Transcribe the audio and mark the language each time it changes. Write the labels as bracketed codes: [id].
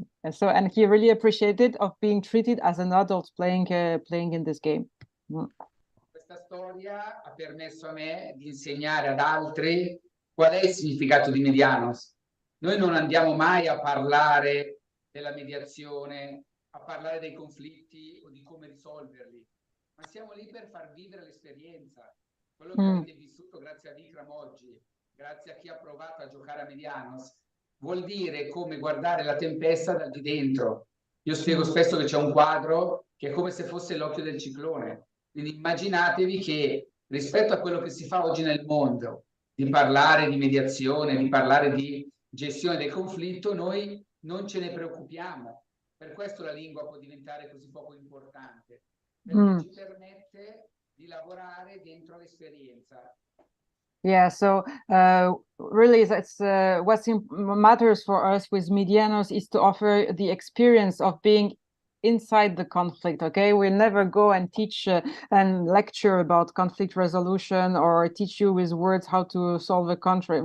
[en] So, and he really appreciated of being treated as an adult playing in this game. [it] Questa storia ha permesso a me di insegnare ad altri qual è il significato di Medianos. Noi non andiamo mai a parlare della mediazione, a parlare dei conflitti o di come risolverli, ma siamo lì per far vivere l'esperienza. Quello che avete vissuto grazie a Vikram oggi, grazie a chi ha provato a giocare a Medianos, vuol dire come guardare la tempesta dal di dentro. Io spiego spesso che c'è un quadro che è come se fosse l'occhio del ciclone. Quindi immaginatevi che rispetto a quello che si fa oggi nel mondo, di parlare di mediazione, di parlare di gestione del conflitto, noi non ce ne preoccupiamo. Per questo la lingua può diventare così poco importante, perché ci permette di lavorare dentro l'esperienza. [en] Yeah, so really that's what matters for us with Medianos is to offer the experience of being inside the conflict. Okay, we never go and teach and lecture about conflict resolution or teach you with words how to solve a conflict.